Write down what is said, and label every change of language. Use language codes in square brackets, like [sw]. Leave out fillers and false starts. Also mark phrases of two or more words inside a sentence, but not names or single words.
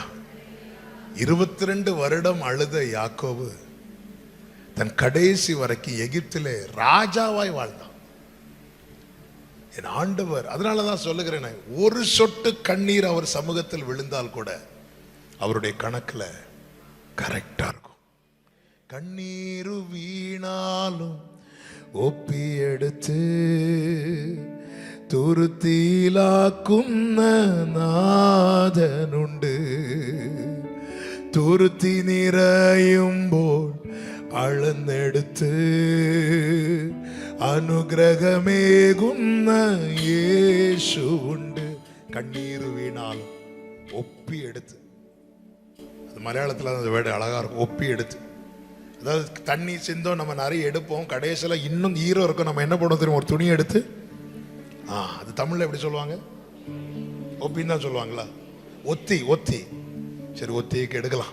[ta] 22 வருடம் அழுத யாக்கோபு தன் கடைசி வரைக்கும் எகிப்திலே ராஜாவாய் வாழ்ந்தான். என் ஆண்டவர். அதனாலதான் சொல்லுகிறேன், ஒரு சொட்டு கண்ணீர் அவர் சமூகத்தில் விழுந்தால் கூட அவருடைய கணக்குல கரெக்டா இருக்கும். [ml] കണ്ണീര് വീണാലും ഒപ്പി എടുത്ത് തുരുത്തിയിലാക്കുന്ന നാഥനുണ്ട്. തുരുത്തി നിറയുമ്പോൾ അളന്നെടുത്ത് അനുഗ്രഹമേകുന്ന യേശുവുണ്ട്. കണ്ണീര് വീണാലും ഒപ്പിയെടുത്ത്, [ta] அது மலையாளத்தில் அந்த வேர்டு அழகா இருக்கும், ஒப்பியெடுத்து. அதாவது தண்ணி சிந்தோம், நம்ம நிறைய எடுப்போம், கடைசியில் இன்னும் ஈரம் இருக்கும், நம்ம என்ன பண்ணுவோம் தெரியும், ஒரு துணி எடுத்து, அது தமிழ்ல எப்படி சொல்லுவாங்க, ஒப்பின்னு தான் சொல்லுவாங்களா, ஒத்தி. ஒத்தி, சரி ஒத்திக்கு எடுக்கலாம்.